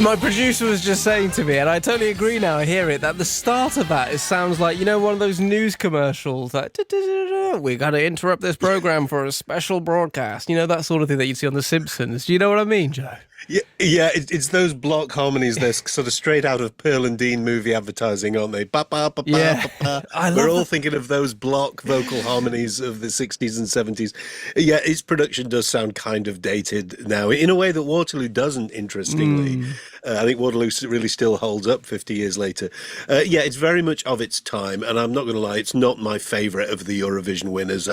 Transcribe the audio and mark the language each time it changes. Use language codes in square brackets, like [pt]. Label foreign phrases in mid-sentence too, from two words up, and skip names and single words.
[en] My producer was just saying to me, and I totally agree now, I hear it, that the start of that, it sounds like, you know, one of those news commercials, like, we got to interrupt this program for a special broadcast. You know, that sort of thing that you'd see on The Simpsons. Do you know what I mean, Joe? Yeah, it's those block harmonies. They're sort of straight out of Pearl and Dean movie advertising, aren't they? Ba, ba, ba, ba, Yeah. ba, ba. I love We're all that. thinking of those block vocal harmonies of the 60s and 70s. Yeah, its production does sound kind of dated now, in a way that Waterloo doesn't, interestingly. I think Waterloo really still holds up 50 years later. Yeah, it's very much of its time, and I'm not going to lie, it's not my favourite of the Eurovision winners.